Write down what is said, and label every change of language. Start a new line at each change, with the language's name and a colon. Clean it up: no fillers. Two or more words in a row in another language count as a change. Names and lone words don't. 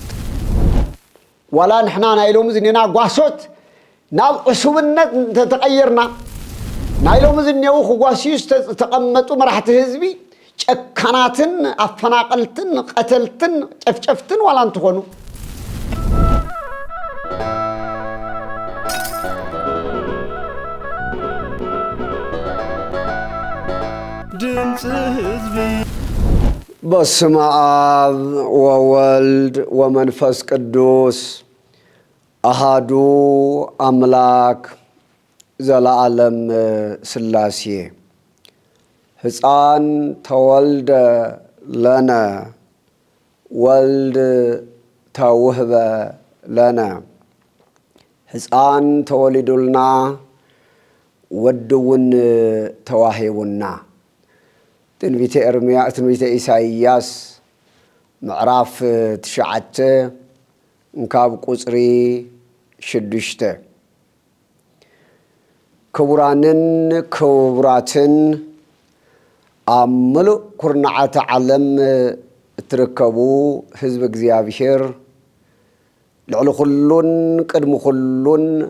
Tigrinya: ዋላ ንሕና ናይ ሎሚ ዝኔና ጓሶት ናብ ዕሱብነት ተቀየርና ናይ ሎሚ ዝኔው ክጓስዩ ዝተቐመጡ መራሕቲ ህዝቢ ጨካናትን ኣፈናቀልትን ቀተልትን ጨፍጨፍትን ዋላ እንትኾኑ ድምጽ ህዝቢ
Geez: በስመ አብ ወወልድ ወመንፈስ ቅዱስ አሃዱ አምላክ ዘለዓለም ሥላሴ ሕፃን ተወልደ ለነ ወልድ ተውህበ ለነ
Tigrinya: ሕፃን ተወሊዱልና ወድውን ተዋሂቡና ትንቢተ ኢሳይያስ ምዕራፍ 9 እንካብ ቁጽሪ 6 ክቡራንን ክቡራትን ኣብ ምሉእ ኩርናዓተ ዓለም እትርከቡ ህዝቢ እግዚአብሔር ልዕሊ ኩሉን ቅድሚ ኩሉን